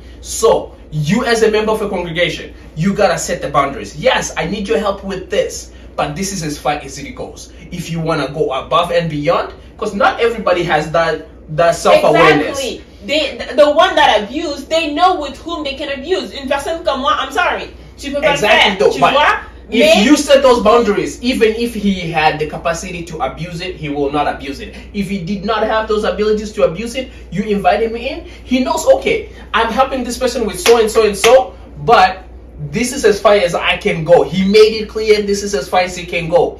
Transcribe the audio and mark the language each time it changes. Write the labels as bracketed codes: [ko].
[en] So, you as a member of a congregation, you gotta set the boundaries. Yes, I need your help with this. But this is as far as it goes. If you want to go above and beyond, because not everybody has that self-awareness. Exactly. The one that abuse, they know with whom they can abuse. [fr] Une personne comme moi, [en] I'm sorry, [fr] tu peux pas faire, tu vois? [en] If you set those boundaries, even if he had the capacity to abuse it, he will not abuse it. If he did not have those abilities to abuse it, you invited me in, he knows, okay, I'm helping this person with so and so and so, but this is as far as I can go. He made it clear this is as far as he can go.